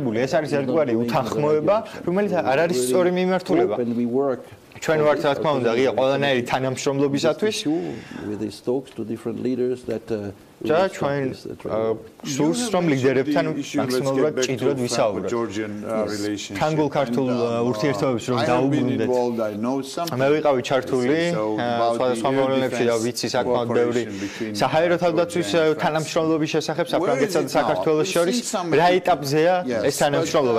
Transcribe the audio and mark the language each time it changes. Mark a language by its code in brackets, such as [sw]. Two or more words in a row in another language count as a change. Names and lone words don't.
[ka] ეს არის ერთგვარი უთანხმოება, რომელიც არ არის სწორი მიმართულება. ჩვენ ვართ რა თქმა უნდა ღია ყველანაირი თანამშრომლობისათვის [en] with these talks to different leaders that [ka] და ჩვენ სურს რომ ლიდერებთან მაქსიმალურად ჭიდროდ ვისაუბროთ. ფრანგულ ქართულ ურთიერთობებს რომ დაუბრუნდეთ. მე ვიყავი ჩართული სხვადასხვა მოვლენებში და ვიცი საკმაოდ ბევრი საჰაერო თავდაცვის თანამშრომლობის შესახებ საფრანგეთსა და საქართველოს შორის რა ეტაპზეა ეს თანამშრომლობა.